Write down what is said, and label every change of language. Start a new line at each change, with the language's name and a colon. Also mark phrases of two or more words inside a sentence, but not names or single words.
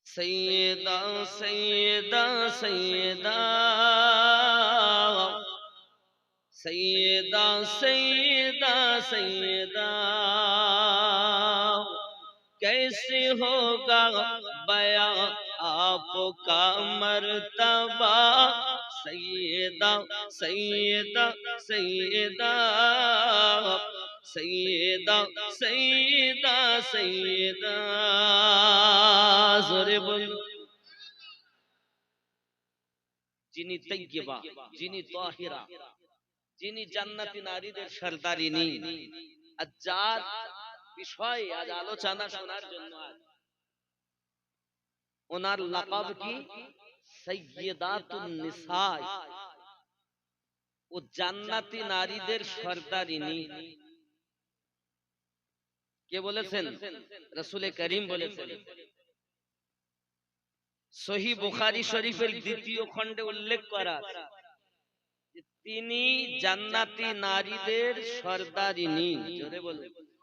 Urdu: سیدہ سیدہ سیدہ سیدہ سیدہ سیدہ کیسے ہوگا بیاں آپ کا مرتبہ سیدہ سیدہ سیدہ سیدہ سیدہ سیدہ زورے بول
Bangla: যিনি তৈয়বা যিনি তাহিরা যিনি জান্নাতি নারীদের সরদারিনী আজ যার বিষয় আজ আলোচনা শোনার জন্য আজ ওনার লাকাব কি
Arabic: سيدة النساء
Bangla: ও জান্নাতি নারীদের সরদারিনী কে বলেছেন রাসূল করিম বলেছেন সহিহ বুখারী শরীফের দ্বিতীয় খণ্ডে উল্লেখ করা আছে যে তিনি জান্নাতি নারীদের সরদারিনী জোরে বলুন